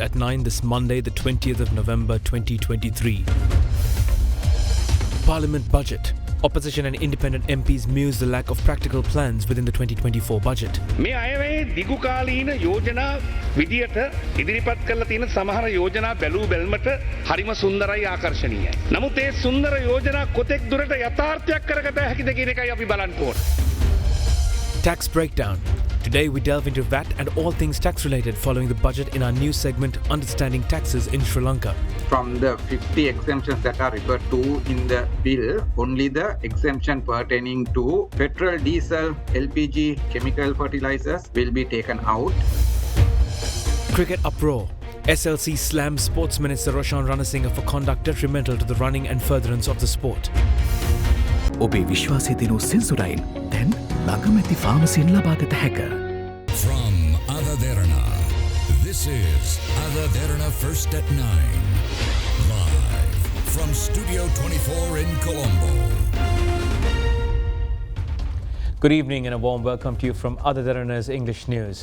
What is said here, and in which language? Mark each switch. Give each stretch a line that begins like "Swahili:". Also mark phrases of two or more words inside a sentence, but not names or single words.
English: at 9 this Monday, the 20th of November 2023. Parliament budget. Opposition and independent MPs muse the lack of practical plans within the 2024 budget.
Sinhala: මේ අයවැයේ දිගුකාලීන යෝජනා විදියට ඉදිරිපත් කරලා තියෙන සමහර යෝජනා බැලූ බැල්මට හරිම සුන්දරයි ආකර්ශනීයයි. නමුත් ඒ සුන්දර යෝජනා කොතෙක් දුරට යථාර්ථයක් කරගත හැකිද කියන එකයි අපි බලන්න ඕන.
English: Tax breakdown. Today we delve into VAT and all things tax related following the budget in our new segment Understanding Taxes in Sri Lanka. From the 50 exemptions that are referred to in the bill, only the exemption pertaining to petrol, diesel, LPG, chemical fertilizers will be taken out. Cricket uproar. SLC slams Sports Minister Roshan Ranasinghe for conduct detrimental to the running and furtherance of the sport.
Sinhala: ඔබේ විශ්වාසය දෙනු සෙන්සුරයින් දැන් ළඟමැති ෆාමසියෙන් ලබාගත හැක.
English: From AdaDerana, this is AdaDerana First at 9. Live from Studio 24 in Colombo. Good evening and a warm welcome to you from AdaDerana's English News.